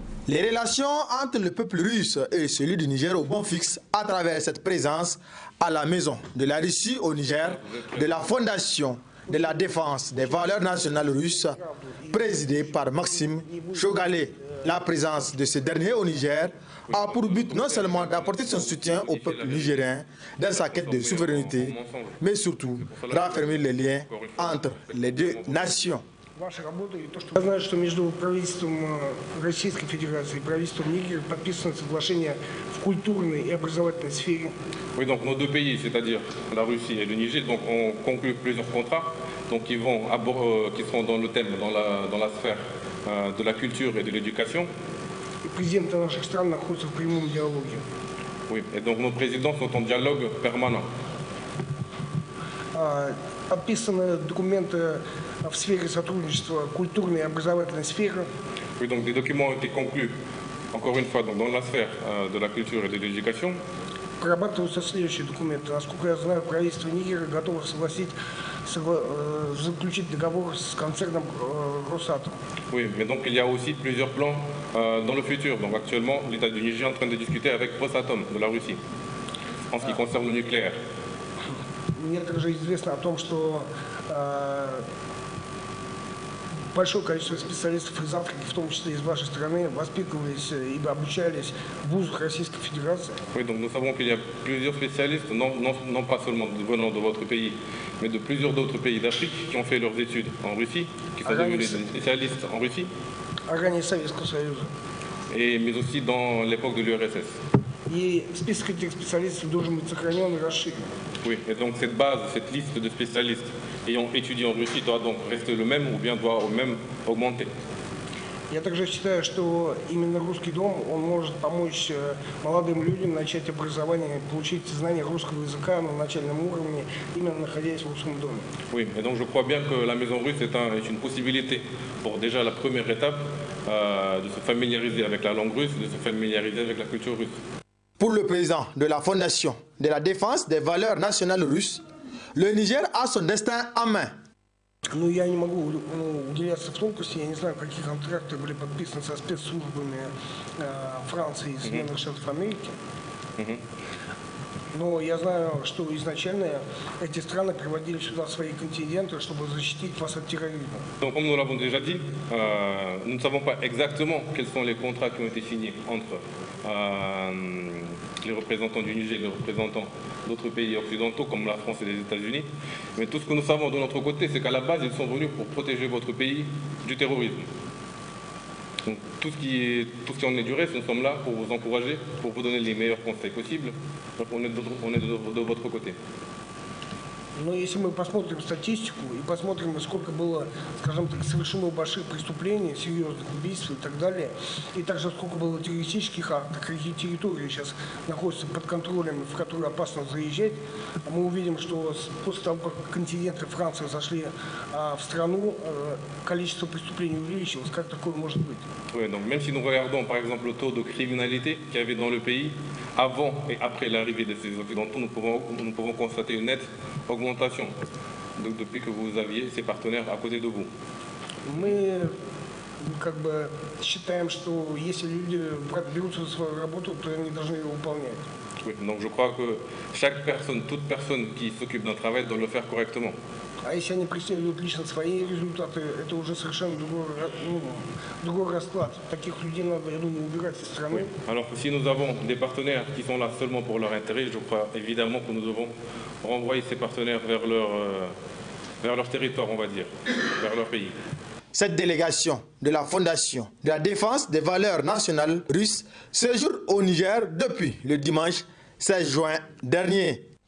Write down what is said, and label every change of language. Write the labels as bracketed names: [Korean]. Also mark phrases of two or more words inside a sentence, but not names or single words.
[French] Les relations entre le peuple russe et celui du Niger au bon fixe à travers cette présence à la maison de la Russie au Niger, de la Fondation de la défense des valeurs nationales russes, présidée par Maxime Chogalé. La présence de ce dernier au Niger a pour but non seulement d'apporter son soutien au peuple nigérien dans sa quête de souveraineté, mais surtout raffermir les liens entre les deux nations. [Russian] Я знаю, что между правительством Российской Федерации и правительством Нигера подписано соглашение в культурной и образовательной сфере. [French] Oui, donc nos deux pays, c'est-à-dire la Russie et le Niger, donc ont conclu plusieurs contrats, donc qui seront dans le thème, dans la sphère de la culture et de l'éducation. [Russian] И президенты наших стран находятся в прямом диалоге. [French] Oui, et donc nos présidents sont en dialogue permanent. [Russian] Подписаны документы в сфере сотрудничества культурной и образовательной сферы. [French] Oui, donc des documents ont été conclus, encore une fois, donc dans la sphère de la culture et de l'éducation. [Russian] Прорабатываются следующие документы. Насколько я знаю, правительство Нигера готово заключить договор с концерном Росатом. [French] Oui, mais donc il y a aussi plusieurs plans dans le futur. Donc actuellement, l'État du Niger est en train de discuter avec Rosatom de la Russie en ce qui concerne le nucléaire. [Russian] Мне также известно о том, что большое количество специалистов из Африки, в том числе из вашей страны, воспитывались и обучались в вузах Российской Федерации. [French] Oui, donc nous savons qu'il y a plusieurs spécialistes, non pas seulement venant de votre pays, mais de plusieurs d'autres pays d'Afrique qui ont fait leurs études en Russie, qui sont devenus des spécialistes en Russie. [Russian] Ранее Советского Союза. [French] Mais aussi dans l'époque de l'URSS. [Russian] И список этих специалистов должен быть сохранен и расширен. [French] Oui, et donc cette base, cette liste de spécialistes ayant étudié en Russie doit donc rester le même ou bien doit même augmenter. [Russian] Я также считаю, что именно русский дом, он может помочь молодым людям начать образование, получить знания русского языка на начальном уровне, именно находясь в русском доме. [French] Oui, et donc je crois bien que la maison russe est une possibilité pour déjà la première étape de se familiariser avec la langue russe, de se familiariser avec la culture russe. Pour le président de la Fondation de la défense des valeurs nationales russes, le Niger a son destin en main. [Russian] Ну, я не могу уделяться в тонкости, я не знаю, какие контракты были подписаны со спецслужбами Франции и Соединенных Штатов Америки. Но я знаю, что изначально эти страны приводили сюда свои контингенты, чтобы защитить вас от терроризма. [French] Donc, comme nous l'avons déjà dit, nous ne savons pas exactement quels sont les contrats qui ont été signés entre les représentants du Niger et les représentants d'autres pays occidentaux comme la France et les États-Unis. Mais tout ce que nous savons de notre côté, c'est qu'à la base, ils sont venus pour protéger votre pays du terrorisme. Donc, tout ce qui en est du reste, nous sommes là pour vous encourager, pour vous donner les meilleurs conseils possibles. Donc on est de votre côté. [Russian] Но если мы посмотрим статистику и посмотрим, сколько было, скажем так, совершено больших преступлений, серьезных убийств и так далее, и также сколько было террористических актов, какие территории сейчас находятся под контролем, в которые опасно заезжать, мы увидим, что после того, как контингенты Франции зашли в страну, количество преступлений увеличилось. Как такое может быть? [French] Oui, donc même si nous regardons par exemple le taux de criminalité qu'il y avait dans le pays avant et après l'arrivée de ces Occidentaux, nous pouvons constater une nette augmentation donc, depuis que vous aviez ces partenaires à côté de vous. [Russian] Мы как бы считаем, что если люди берутся за свою работу, то они должны ее выполнять. [French] Oui, donc je crois que chaque personne, toute personne qui s'occupe d'un travail doit le faire correctement. [Russian] А если они преследуют лично свои результаты, это уже совершенно другой расклад. Таких людей надо, я думаю, убирать из страны. [French] Alors si nous avons des partenaires qui sont là seulement pour leur intérêt, je crois évidemment que nous devons renvoyer ces partenaires vers leur territoire, on va dire, vers leur pays. Cette délégation de la Fondation de la défense des valeurs nationales russes séjourne au Niger depuis le dimanche 16 juin dernier.